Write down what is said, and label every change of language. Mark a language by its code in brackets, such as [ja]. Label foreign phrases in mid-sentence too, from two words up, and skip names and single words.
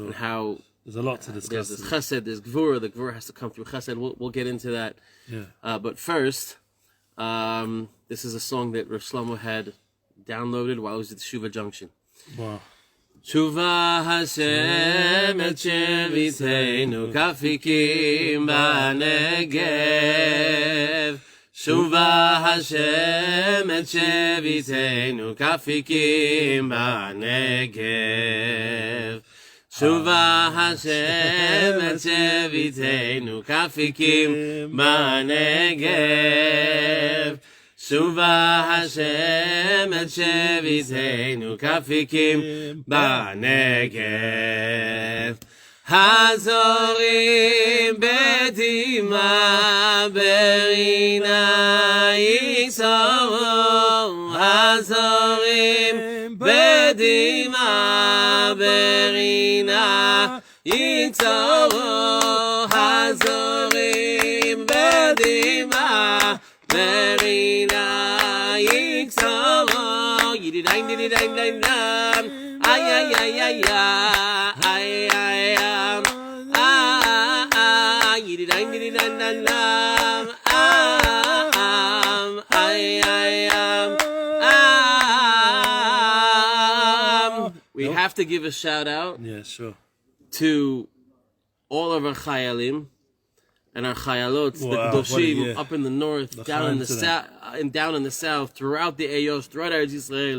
[en] And how there's a lot to discuss. There's chesed, there's gvura. The gvura has to come through chesed. We'll get into that. Yeah. But first, this is a song that Rav Shlomo had downloaded while he was at the Shuva Junction. Wow. [he] שובה השם את שביתנו כאפיקים בנגב. שובה השם את שביתנו כאפיקים בנגב. שובה השם את שביתנו כאפיקים בנגב. שובה השם את שביתנו כאפיקים בנגב. הזורעים בדמעה ברינה יקצורו. הזורעים בדמעה ברינה יקצורו. הזורעים בדמעה ברינה יקצורו. Yididayim ay ay ay [en] ay ay ay We have to give a shout out. Yeah, sure. To all of our chayalim and our chayalot, the kedoshim up in the north, down in the south, and down in the south, throughout the Ayos, throughout our Yisrael.